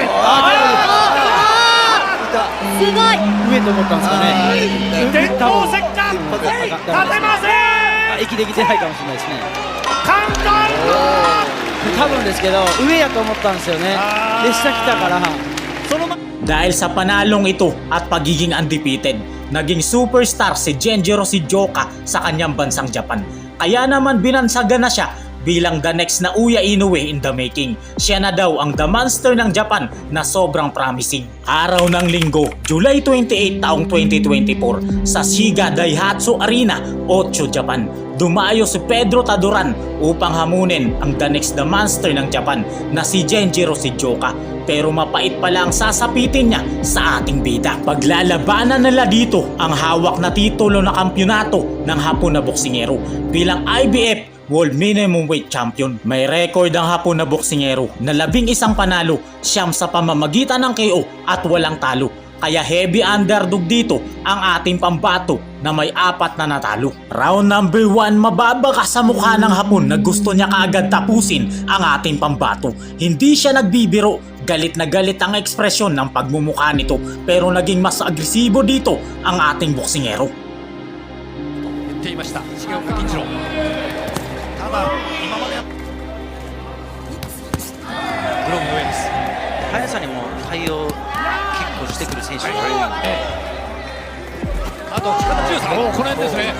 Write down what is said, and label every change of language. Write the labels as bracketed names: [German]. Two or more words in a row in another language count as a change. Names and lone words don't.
[Japanese] すごい上と思ったんですかね。電光石火立てません。息できてないかもしれないですね。カウンター多分ですけど上やと思ったんですよね。で下来たからそのま [Filipino] Dahil sa panalong ito at pagiging undefeated, naging superstar si Genjiro Sejioka sa kanyang bansang Japan. Kaya naman binansagan na siya bilang [English] the next [Filipino] na Uya Inoue [English] in the making. [Filipino] Siya na daw ang [English] the monster [Filipino] ng Japan na sobrang promising. Araw ng Linggo, July 28 taong 2024 sa Shiga Daihatsu Arena, Ocho, Japan. Dumayo si Pedro Taduran upang hamunin ang [English] the next the monster [Filipino] ng Japan na si Genjiro Sejioka. Pero mapait pala ang sasapitin niya sa ating bida. Paglalabanan nila dito ang hawak na titulo na kampyonato ng Hapon na boksingero bilang [English] IBF World Minimum Weight Champion. [Filipino] May record ang Hapon na boksingero na 11 panalo, 9 sa pamamagitan ng KO at walang talo. Kaya [English] heavy underdog [Filipino] dito ang ating pambato na may 4 na natalo. [English] Round number 1, [Filipino] mababa ka sa mukha ng Hapon na gusto niya kaagad tapusin ang ating pambato. Hindi siya nagbibiro, galit na galit ang ekspresyon ng pagmumukha nito, pero naging mas agresibo dito ang ating boksingero. [Japanese] 言っていました重岡金次郎。ただ今までグローブの上です。速さにも対応結構してくる選手がいるので、あと力強さ、この辺ですね。